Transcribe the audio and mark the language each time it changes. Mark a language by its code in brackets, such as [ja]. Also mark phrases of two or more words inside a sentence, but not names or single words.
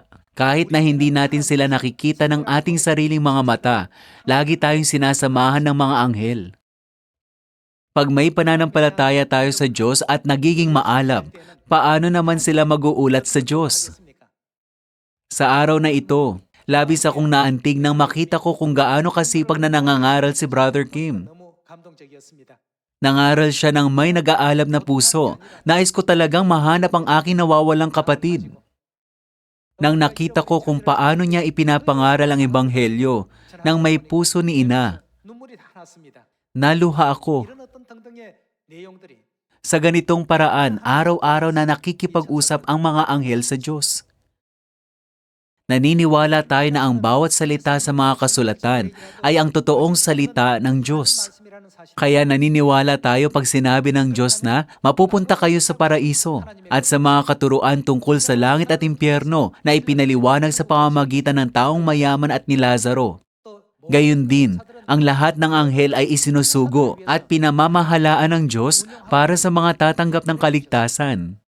[tl] Kahit na hindi natin sila nakikita ng ating sariling mga mata, lagi tayong sinasamahan ng mga anghel. Pag may pananampalataya tayo sa Diyos at nagiging maalab, paano naman sila mag-uulat sa Diyos? Sa araw na ito, labis akong naantig nang makita ko kung gaano kasipag na nangangaral si Brother Kim. [ko] 너무 감동적이었습니다. [tl] Nangaral siya ng may nag-aalab na puso. Nais ko talagang mahanap ang aking nawawalang kapatid. Nang nakita ko kung paano niya ipinapangaral ang ebanghelyo ng may puso ni ina, [ko] 눈물이 다 났습니다. [tl] naluha ako. [ko] 이런 어떤 등등의 내용들이 [tl] Sa ganitong paraan, araw-araw na nakikipag-usap ang mga anghel sa Diyos. Naniniwala tayo na ang bawat salita sa mga kasulatan ay ang totoong salita ng Diyos. [ko] 말씀이라는 사실. [tl] Kaya naniniwala tayo pag sinabi ng Diyos na mapupunta kayo sa paraiso at sa mga katuruan tungkol sa langit at impyerno na ipinaliwanag sa pamamagitan ng taong mayaman at ni Lazaro. Gayun din, ang lahat ng anghel ay isinusugo at pinamamahalaan ng Diyos para sa mga tatanggap ng kaligtasan.